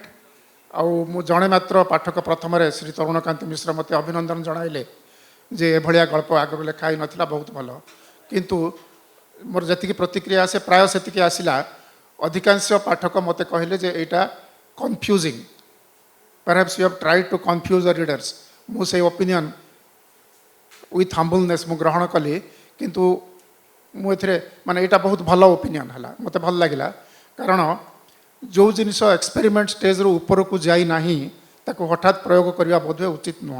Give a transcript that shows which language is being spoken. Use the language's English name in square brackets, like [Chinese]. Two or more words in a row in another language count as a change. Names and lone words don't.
[Odia] ଆଉ ମୁଁ ଜଣେ ମାତ୍ର ପାଠକ ପ୍ରଥମରେ ଶ୍ରୀ ତରୁଣକାନ୍ତି ମିଶ୍ର ମୋତେ ଅଭିନନ୍ଦନ ଜଣାଇଲେ ଯେ ଏଭଳିଆ ଗଳ୍ପ ଆଗରୁ ଲେଖା ହେଇନଥିଲା, ବହୁତ ଭଲ। କିନ୍ତୁ ମୋର ଯେତିକି ପ୍ରତିକ୍ରିୟା ଆସେ ପ୍ରାୟ ସେତିକି ଆସିଲା। ଅଧିକାଂଶ ପାଠକ ମୋତେ କହିଲେ ଯେ ଏଇଟା କନଫ୍ୟୁଜିଂ, [English] perhaps you have tried to confuse the readers। [Odia] ମୁଁ ସେଇ [English] opinion with humbleness [Odia] ମୁଁ ଗ୍ରହଣ କଲି, କିନ୍ତୁ ମୁଁ ଏଥିରେ ମାନେ ଏଇଟା ବହୁତ ଭଲ ଓପିନିଅନ୍ ହେଲା, ମୋତେ ଭଲ ଲାଗିଲା। କାରଣ ଯେଉଁ ଜିନିଷ [English] experiment stage-ru [Odia] ଉପରକୁ ଯାଇନାହିଁ ତାକୁ ହଠାତ୍ ପ୍ରୟୋଗ କରିବା ବୋଧହୁଏ ଉଚିତ ନୁହଁ।